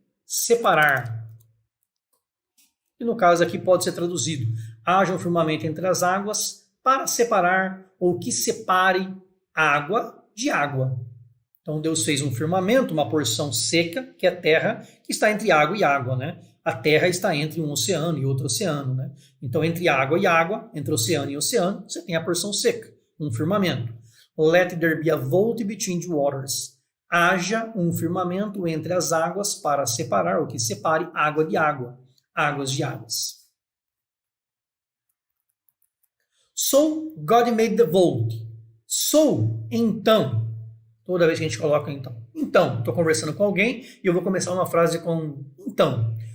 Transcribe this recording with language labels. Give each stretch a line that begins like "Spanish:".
Portuguese: Separar. E no caso aqui pode ser traduzido, haja um firmamento entre as águas para separar, ou que separe água de água. Então Deus fez um firmamento, uma porção seca, que é a terra, que está entre água e água, né? A terra está entre um oceano e outro oceano, né? Então entre água e água, entre oceano e oceano, você tem a porção seca, um firmamento.
English: Let there be a vault between the waters.
Portuguese: Haja um firmamento entre as águas para separar, ou que separe água de água, águas de águas.
English: So, God made the vault. So, então.
Portuguese: Toda vez que a gente coloca então. Então, estou conversando com alguém e eu vou começar uma frase com então.